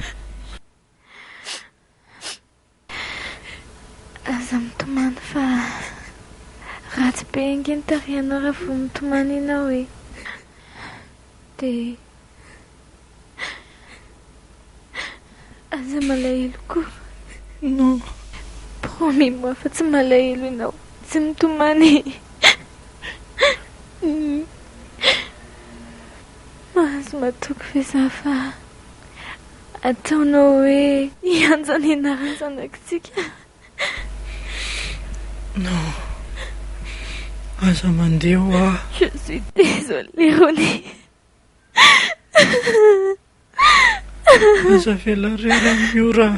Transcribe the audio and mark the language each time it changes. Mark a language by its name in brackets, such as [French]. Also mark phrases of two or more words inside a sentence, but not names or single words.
[Malagasy] Aza mitomany fa ratsy be ingeny tarihanao raha vao mitomany ianao e. Dia aza malahelo koa. [French] Non. [Malagasy] Promis-moi fa tsy malahelo ianao. Tsy mitomany. Mahazo matoky ve za fa ataonao hoe hianja ny anaran'ny zanakitsika? Non. Aza mandeha ho aho. [French] Je suis désolée, Rony. [Malagasy] Aza velarera Miora.